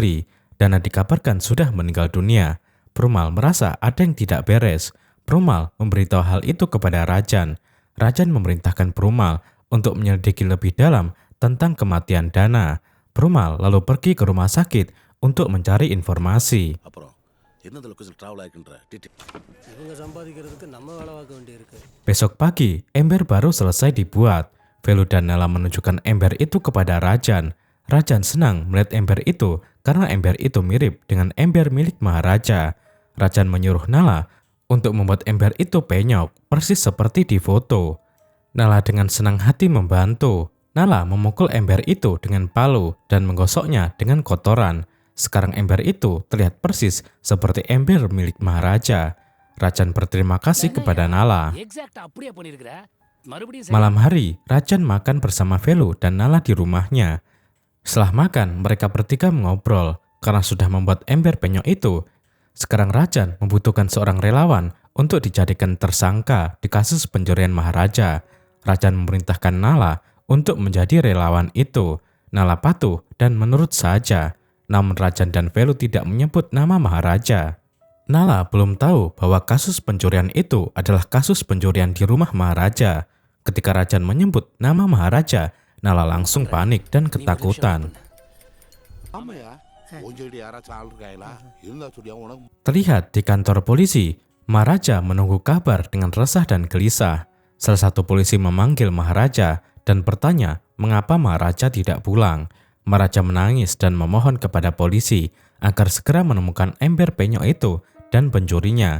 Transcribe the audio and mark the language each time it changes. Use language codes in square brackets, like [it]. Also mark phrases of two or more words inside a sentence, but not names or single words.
[id] Dana dikabarkan sudah meninggal dunia. Perumal merasa ada yang tidak beres. Perumal memberitahu hal itu kepada Rajan. Rajan memerintahkan Perumal untuk menyelidiki lebih dalam tentang kematian Dana. Perumal lalu pergi ke rumah sakit untuk mencari informasi. [ta] அப்புறம் என்னதுல கொஞ்சம் டிராவல் ஆகின்ற இவங்க சம்பாதிக்கிறதுக்கு நம்ம வேலை பார்க்க வேண்டியிருக்கு. [id] Besok pagi, ember baru selesai dibuat. Velu dan Nala menunjukkan ember itu kepada Rajan. Rajan senang melihat ember itu karena ember itu mirip dengan ember milik Maharaja. Rajan menyuruh Nala untuk membuat ember itu penyok, persis seperti di foto. Nala dengan senang hati membantu. Nala memukul ember itu dengan palu dan menggosoknya dengan kotoran. Sekarang ember itu terlihat persis seperti ember milik Maharaja. Rajan berterima kasih kepada Nala. [ta] எக்ஸாக்ட்டா அப்படியே பண்ணிருக்கிற மறுபடியும் [id] Malam hari, Rajan makan bersama Velu dan Nala di rumahnya. Setelah makan, mereka bertiga mengobrol karena sudah membuat ember penyok itu. Sekarang Rajan membutuhkan seorang relawan untuk dijadikan tersangka di kasus pencurian Maharaja. Rajan memerintahkan Nala untuk menjadi relawan itu. Nala patuh dan menurut saja. Namun Rajan dan Velu tidak menyebut nama Maharaja. Nala belum tahu bahwa kasus pencurian itu adalah kasus pencurian di rumah Maharaja. Ketika Rajan menyebut nama Maharaja, Nala langsung panik dan ketakutan. [ta] ஆமாயா கொஞ்சடி யாராச்சும் ஆள் இருக்காங்களா இருந்தா சொல்லியா உனக்கு [id] Terlihat di kantor polisi, Maharaja menunggu kabar dengan resah dan gelisah. Salah satu polisi memanggil Maharaja dan bertanya mengapa Maharaja tidak pulang. Maharaja menangis dan memohon kepada polisi agar segera menemukan ember penyok itu dan pencurinya.